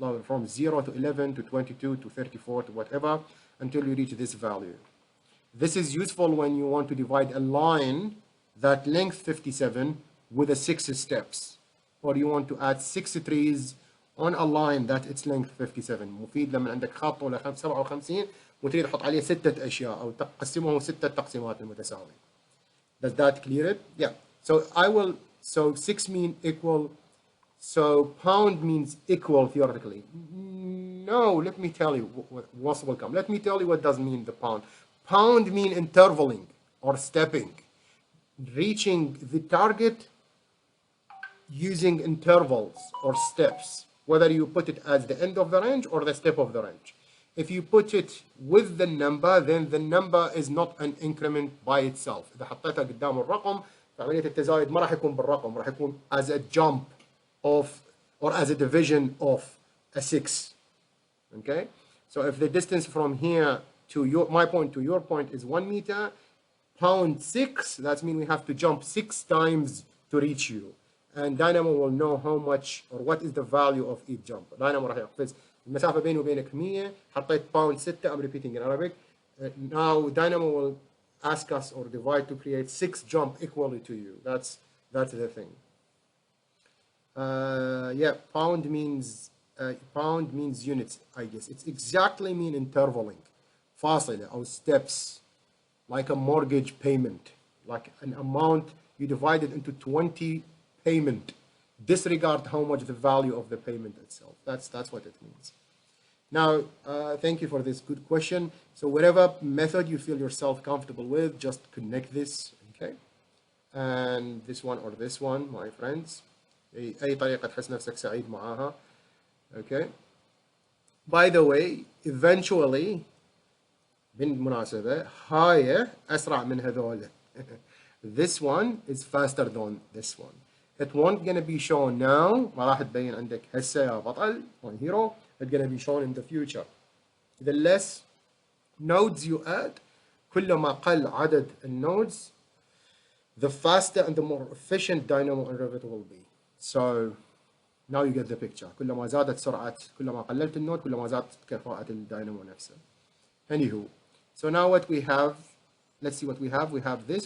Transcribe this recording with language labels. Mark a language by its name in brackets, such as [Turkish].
[English] From 0 to 11 to 22 to 34 to whatever until you reach this value. This is useful when you want to divide a line that length 57 with a 6 steps, or you want to add 6 trees on a line that its length 57. [Arabic] مفيد لما عندك خط ولا 57 وتريد تحط عليه 6 أشياء أو تقسمهم 6 تقسيمات متساوية. [English] Does that clear it? Yeah. So I will. So 6 mean equal. So pound means equal theoretically. No, let me tell you what's welcome. Let me tell you what does mean the pound. Pound mean intervaling or stepping, reaching the target using intervals or steps, whether you put it as the end of the range or the step of the range. If you put it with the number, then the number is not an increment by itself. [Arabic] إذا حطيتها قدام الرقم فعملية التزايد ما راح يكون بالرقم، راح يكون [English] as a jump of or as a division of a 6. Okay, so if the distance from here to my point to your point is 1 meter, pound 6, that means we have to jump 6 times to reach you, and Dynamo will know how much or what is the value of each jump. [Arabic] Dynamo راح يقفز المسافة بيني وبينك 100، حطيت pound 6. [English] I'm repeating in Arabic. Now Dynamo will ask us or divide to create 6 jump equally to you. That's the thing. Yeah, pound means units, I guess. It's exactly mean intervaling, فاصلة or steps, like a mortgage payment, like an amount you divide it into 20 payment. Disregard how much the value of the payment itself. That's what it means. Now, thank you for this good question. So whatever method you feel yourself comfortable with, just connect this, okay? And this one or this one, my friends. [Arabic] أي طريقة تحس نفسك سعيد معاها. [English] Okay. By the way, eventually [Arabic] بالمناسبة هاي أسرع من هذول. [English] This one is faster than this one. It won't gonna be shown now. [Arabic] ما راح تبين عندك هسه يا بطل [English] my hero. It's gonna be shown in the future. The less nodes you add, [Arabic] كل ما قل عدد الnodes, [English] the faster and the more efficient Dynamo and Revit will be. So now you get the picture. [Arabic] كل ما زادت سرعة، كل ما قللت النود، كل ما زادت كفاءة الداينامو نفسه. [English] Anywho, so now what we have, let's see what we have. We have this.